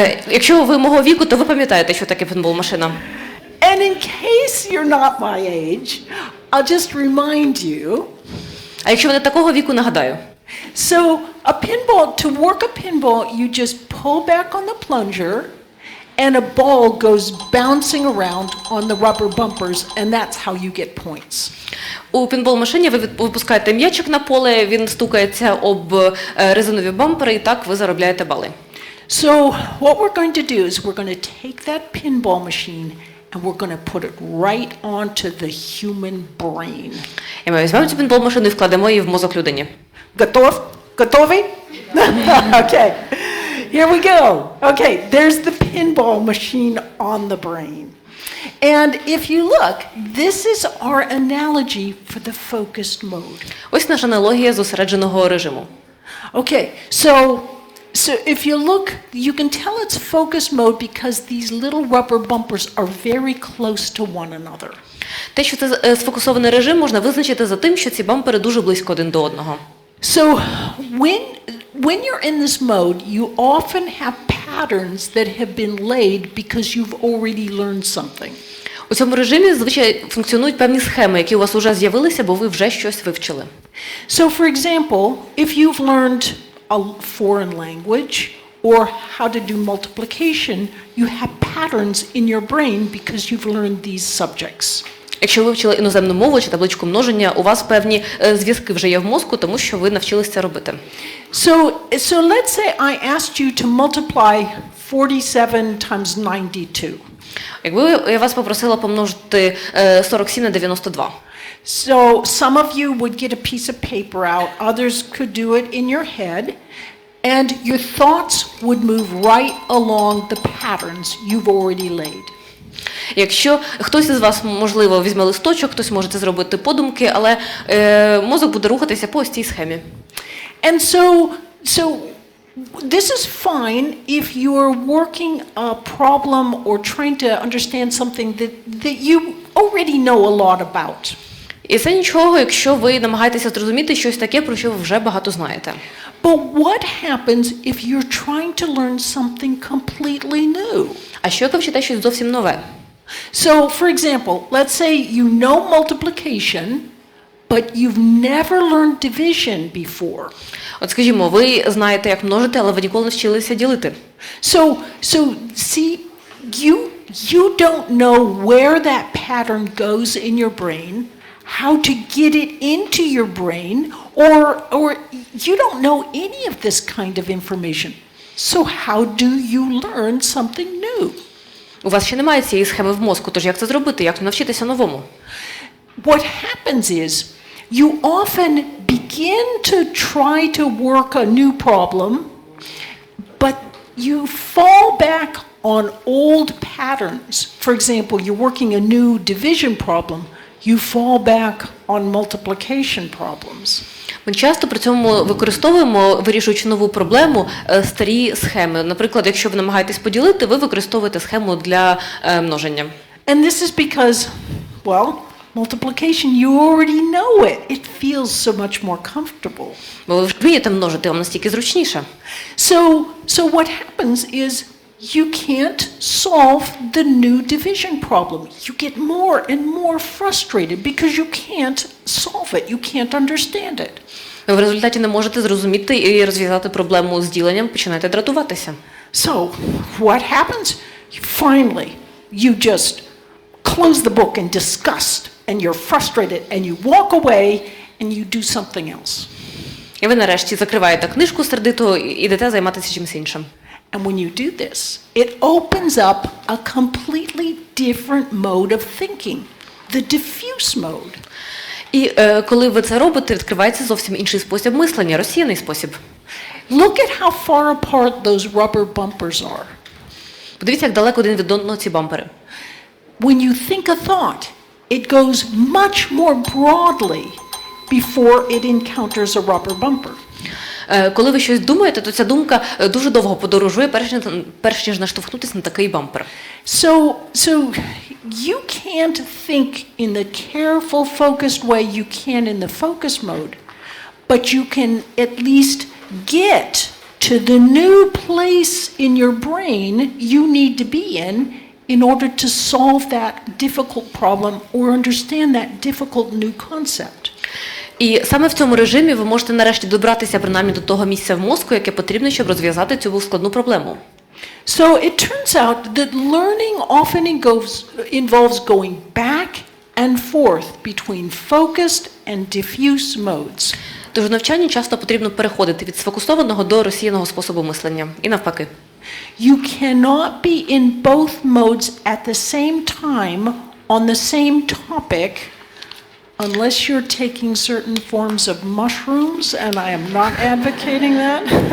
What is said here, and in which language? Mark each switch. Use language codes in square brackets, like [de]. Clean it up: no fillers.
[uk] Якщо ви мого віку, то ви пам'ятаєте, що таке пінбол-машина. [en] And in case you're not my age, I'll just remind you. [uk] А якщо ви не такого віку, нагадаю. [en] So to work a pinball, you just pull back on the plunger and a ball goes bouncing around on the rubber bumpers, and that's how you get points. [uk] У пінбол-машині ви випускаєте м'ячик на поле, він стукається об резинові бампери, і так ви заробляєте бали. [en] So what we're going to do is we're going to take that pinball machine and we're going to put it right onto the human brain. [uk] І ми візьмемо цю пінбол-машину і вкладемо її в мозок людині. Готові? [en] Okay. Here we go. Okay, there's the pinball machine on the brain. And if you look, this is our analogy for the focused mode. [uk] Ось наша аналогія зосередженого режиму. [en] Okay, so if you look, you can tell it's focused mode because these little rubber bumpers are very close to one another. [uk] Те, що це сфокусований режим, можна визначити за тим, що ці бампери дуже близько один до одного. [en] So when you're in this mode, you often have patterns that have been laid because you've already learned something. [uk] У цьому режимі зазвичай функціонують певні схеми, які у вас вже з'явилися, бо ви вже щось вивчили. [en] So for example, if you've learned a foreign language or how to do multiplication, you have patterns in your brain because you've learned these subjects. [uk] Якщо ви вивчили іноземну мову чи табличку множення, у вас певні зв'язки вже є в мозку, тому що ви навчилися це робити. [en] So let's say I asked you to multiply 47 times 92. [uk] Якби я вас попросила помножити 47 на 92. [en] So some of you would get a piece of paper out, others could do it in your head, and your thoughts would move right along the patterns you've already laid. [uk] Якщо хтось із вас, можливо, візьме листочок, хтось може це зробити подумки, але мозок буде рухатися по ось цій схемі. [en] And so this is fine if you're working a problem or trying to understand something that you already know a lot about. [uk] І це нічого, якщо ви намагаєтеся зрозуміти щось таке, про що ви вже багато знаєте. [en] But what happens if you're trying to learn something completely new? [uk] А що, як ви вчите щось зовсім нове? [en] So, for example, let's say you know multiplication, but you've never learned division before. [uk] От скажімо, ви знаєте, як множити, але ви ніколи не вчилися ділити. [en] So see, you don't know where that pattern goes in your brain, how to get it into your brain, or you don't know any of this kind of information. So how do you learn something new? [uk] У вас ще немає цієї схеми в мозку, тож як це зробити, як навчитися новому? [en] What happens is you often begin to try to work a new problem, but you fall back on old patterns. For example, you're working a new division problem, you fall back on multiplication problems. [uk] Ми часто при цьому використовуємо, вирішуючи нову проблему, старі схеми. Наприклад, якщо ви намагаєтесь поділити, ви використовуєте схему для множення. [en] And this is because, well, multiplication, you already know it. It feels so much more comfortable. [uk] Бо ви вже вмієте множити, вам настільки зручніше. [en] So what happens is you can't solve the new division problem. You get more and more frustrated because you can't solve it. You can't understand it. [uk] Ви в результаті не можете зрозуміти і розв'язати проблему з діленням, починаєте дратуватися. [en] So what happens? Finally, you just close the book in disgust and you're frustrated and you walk away and you do something else. [uk] І ви нарешті закриваєте книжку сердито і йдете займатися чимось іншим. [en] And when you do this, it opens up a completely different mode of thinking, the diffuse mode. [uk] І коли ви це робите, відкривається зовсім інший спосіб мислення, розсіяний спосіб. [en] Look at how far apart those rubber bumpers are. [uk] Подивіться, як далеко один від одного ці бампери. [en] When you think a thought, it goes much more broadly before it encounters a rubber bumper. [uk] Коли ви щось думаєте, то ця думка дуже довго подорожує, перш ніж наштовхнутися на такий бампер. [en] So you can't think in the careful, focused way you can in the focus mode, but you can at least get to the new place in your brain you need to be in order to solve that difficult problem or understand that difficult new concept. [uk] І саме в цьому режимі ви можете нарешті добратися принаймні до того місця в мозку, яке потрібно, щоб розв'язати цю складну проблему. [en] So it turns out that learning often involves going back and forth between focused and diffuse modes. [uk] Тож в навчанні часто потрібно переходити від сфокусованого до розсіяного способу мислення. І навпаки. [en] You cannot be in both modes at the same time on the same topic unless you're taking certain forms of mushrooms, and I am not advocating that.